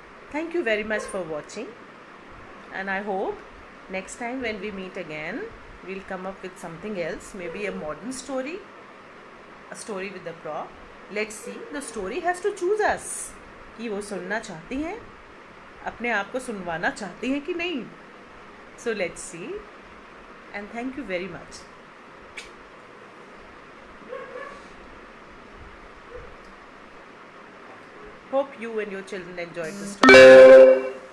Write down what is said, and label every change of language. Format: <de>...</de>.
<en>Thank you very much for watching, and I hope next time when we meet again we'll come up with something else, maybe a modern story, a story with a prop. Let's see, the story has to choose us</en> <hi>कि वो सुनना चाहती हैं, अपने आप को सुनवाना चाहती हैं कि नहीं।</hi> <en>So let's see, and thank you very much. Hope you and your children enjoyed the story.</en>